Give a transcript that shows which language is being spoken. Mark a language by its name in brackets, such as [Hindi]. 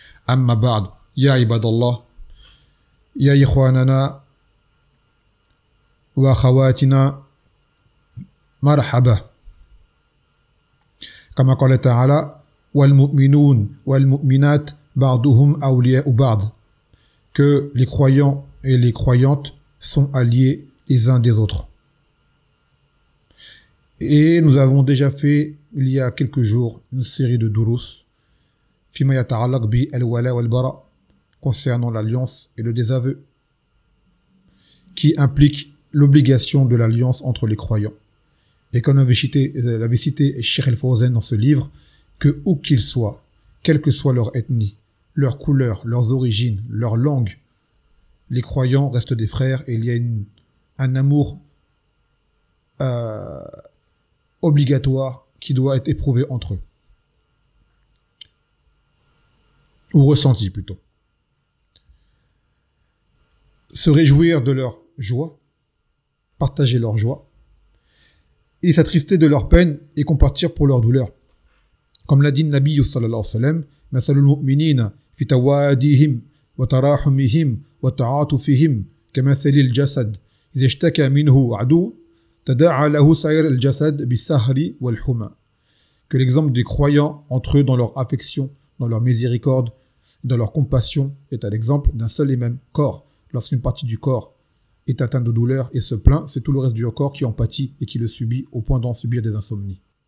[Arabic] أما بعد يا عباد الله يا إخواننا وأخواتنا مرحبا كما قال تعالى والمؤمنون والمؤمنات بعضهم أولياء بعض [French] que les croyants et les croyantes sont alliés les uns des autres. Et nous avons déjà fait, il y a quelques jours, une série de durus [Arabic] فِيمَا يَتَعَلَّقْ بِالْوَلَى وَالْبَرَى [French] concernant l'alliance et le désaveu qui implique l'obligation de l'alliance entre les croyants. Et comme l'avait cité Cheikh Al-Fawzan dans ce livre, que où qu'ils soient, quelle que soit leur ethnie, leur couleur, leurs origines, leur langue, les croyants restent des frères et il y a un amour obligatoire qui doit être éprouvé entre eux. Ou ressenti plutôt. Se réjouir de leur joie, partager leur joie, et s'attrister de leur peine et compatir pour leur douleur. Comme l'a dit le Nabi sallallahu alayhi wa sallam, « Masalul mu'minina » [Arabic] فتواديهم وتراحمهم وتعاطفهم كمثل الجسد إذا اشتكى منه عدو تداعى له سائر الجسد بالسهر والحمى. [French] Que l'exemple des croyants entre eux dans leur affection, dans leur miséricorde, dans leur compassion est à l'exemple d'un seul et même corps. Lorsqu'une partie du corps est atteinte de douleur et se plaint, c'est tout le reste du corps qui en pâtit et qui le subit au point d'en subir des insomnies.